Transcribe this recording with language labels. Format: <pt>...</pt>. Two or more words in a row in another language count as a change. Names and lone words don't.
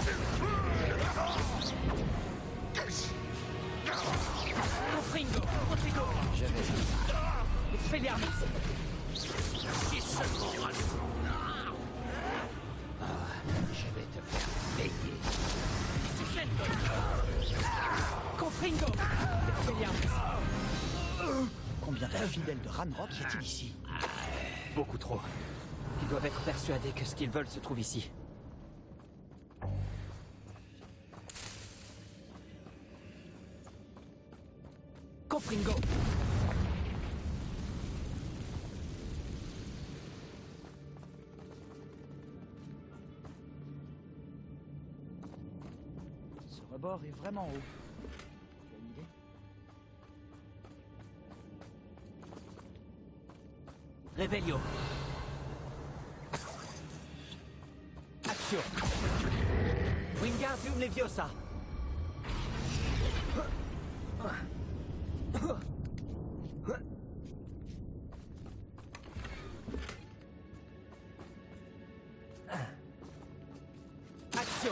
<fr>Confringo! Confringo! Je vais faire ça. Expelliarmus! Je vais te faire payer. Confringo! Expelliarmus! Combien de fidèles de Ranrock y a-t-il ici? Beaucoup trop. Ils doivent être persuadés que ce qu'ils veulent se trouve ici. Confringo! Ce rebord est vraiment haut. Tu as une idée? Revelio! Action! Wingardium Leviosa! Action!</fr>